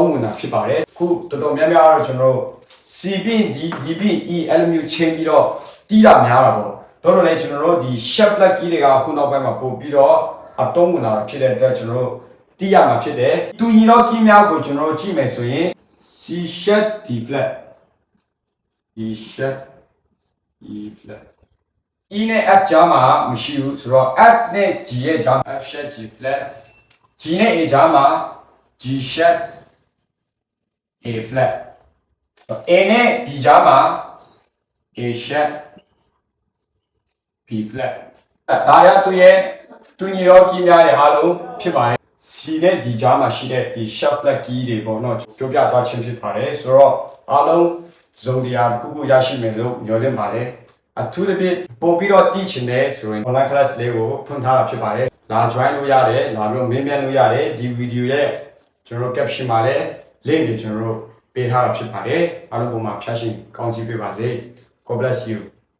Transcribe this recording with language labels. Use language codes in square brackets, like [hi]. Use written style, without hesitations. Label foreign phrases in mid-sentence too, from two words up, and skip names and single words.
[my] ဝင်တာဖြစ်ပါတယ်ခုတော်တော်များများတော့ကျွန်တော်တို့ C ပြီး D D ပြီး E အဲ့လိုမျိုးချင်းပြီးတော့တီးတာများတာ ပေါ့တော်တော်လည်းကျွန်တော်တို့ဒီ [en] sharp flat key [my] တွေကခုနောက်ပိုင်းမှာပို့ပြီးတော့အသုံးဝင်လာဖြစ်တဲ့အတွက်ကျွန်တော်တို့တီးရမှာဖြစ်တယ်တူညီတော့ key များကိုကျွန်တော်တို့ကြည့်မယ်ဆိုရင် [en] C sharp D flat D sharp E flat E [my] နဲ့ F ကြားမှာမရှိဘူးဆိုတော့ F နဲ့ G ရဲ့ကြား [en] F sharp G flat [my] G နဲ့ A ကြားမှာ [en] G sharp A flat [my] A နဲ့ B ကြားမှာ [en] A sharp B flat [my] ဒါရသူရဲ့တူညီတော့ key များတွေအားလုံးဖြစ်ပါတယ် C နဲ့ D ကြားမှာရှိတဲ့ဒီ [en] sharp flat key [my] တွေပေါ့နော်ပြောပြသွားခြင်းဖြစ်ပါတယ်ဆိုတော့အားလုံးဇုံတရားတစ်ခုခုရရှိမယ်လို့ညွှန်လင့်ပါတယ်အထူးသဖြင့်ပို့ပြီးတော့တည်ချင်တယ်ဆိုရင် [en] online class [my] လေးကိုဖွင့်ထားတာဖြစ်ပါတယ်လာ join လို့ရတယ်လာပြီးတော့မေးမြန်းလို့ရတယ်ဒီ video ရဲ့ကျွန်တော်တို့ caption မှာလည်း link တွေကျွန်တော်တို့ပေးထားတာဖြစ်ပါတယ်အားလုံးပုံမှာဖျက်ရှင်ကောင်းချီးပေးပါစေ [en] God bless you